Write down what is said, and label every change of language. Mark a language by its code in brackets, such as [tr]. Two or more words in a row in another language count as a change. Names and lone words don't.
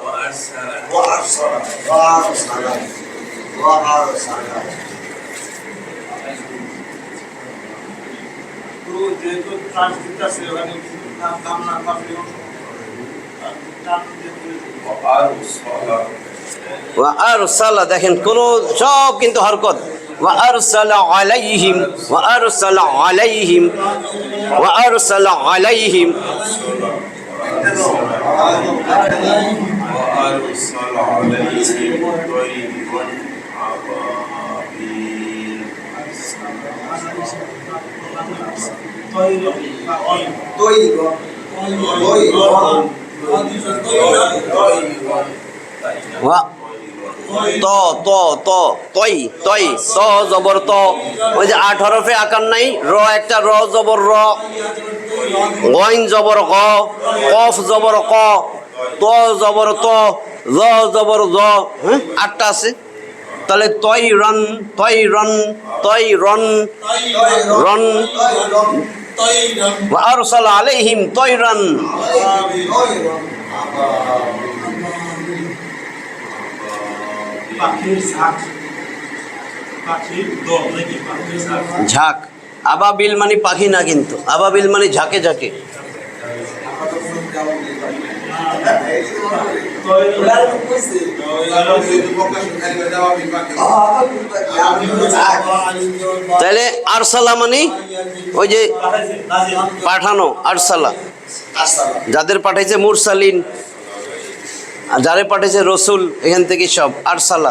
[bn] যেহেতু ট্রান্সক্রিপ্ট আছে ওখানে নাম না থাকলে [ar] وأرسل, [bn] দেখেন কোন সব কিন্তু হরকত। [ar] وأرسل عليهم وأرسل عليهم وأرسل عليهم. وأرسل عليهم طيرا أبابيل [bn] ওয়া ত ত ত তই তই ত জবর ত, ওই যে 8 হরফে আকার নাই, র একটা, র জবর র, গইন জবর গ, কফ জবর ক, ত জবর ত, জ জবর জ, হ্যাঁ 8টা আছে। তাহলে তই রন, তই রন, তই রন, রন। [ar] وأرسل عليهم طيرا, ঝাঁক। [bn] আবাবিল মানে পাখি না, কিন্তু আবাবিল মানে ঝাঁকে ঝাঁকে। তাহলে আরসালা মানে ওই যে পাঠানো, আরসালা যাদের পাঠাইছে মুরসালিন, আর যারে পাঠাইছে রসুল, এখান থেকে সব আরসালা।